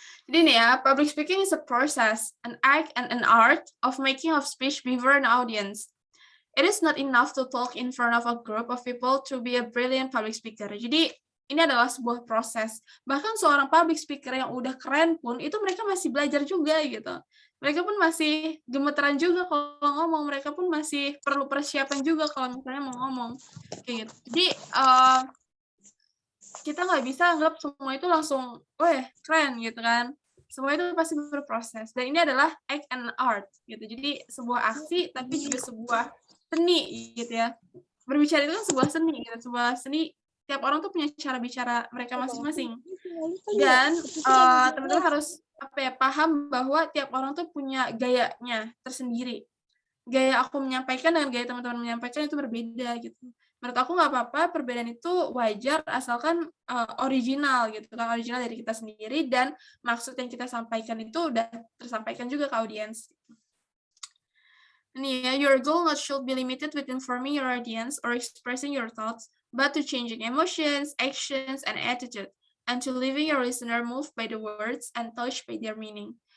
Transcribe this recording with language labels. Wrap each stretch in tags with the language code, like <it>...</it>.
<id>Jadi nih ya,</id> <en>public speaking is a process, an act and an art of making of speech before an audience. It is not enough to talk in front of a group of people to be a brilliant public speaker.</en> <id>Jadi ini adalah sebuah proses. Bahkan seorang public speaker yang udah keren pun, itu mereka masih belajar juga gitu. Mereka pun masih gemeteran juga kalau ngomong, mereka pun masih perlu persiapan juga kalau misalnya mau ngomong. Kayak gitu. Jadi kita nggak bisa anggap semua itu langsung, weh keren gitu kan. Semua itu pasti berproses. Dan ini adalah</id> <en>act and art</en> <id>gitu. Jadi sebuah aksi tapi juga sebuah seni gitu ya. Berbicara itu kan sebuah seni gitu. Sebuah seni, tiap orang tuh punya cara bicara mereka masing-masing. Dan teman-teman harus paham bahwa tiap orang tuh punya gayanya tersendiri. Gaya aku menyampaikan dengan gaya teman-teman menyampaikan itu berbeda gitu. Menurut aku nggak apa-apa, perbedaan itu wajar asalkan original gitu kan, original dari kita sendiri dan maksud yang kita sampaikan itu udah tersampaikan juga ke audiens. Ini ya,</id> <en>your goal not should be limited with informing your audience or expressing your thoughts, but to changing emotions, actions, and attitude, and to leaving your listener moved by the words and touched by their meaning.</en>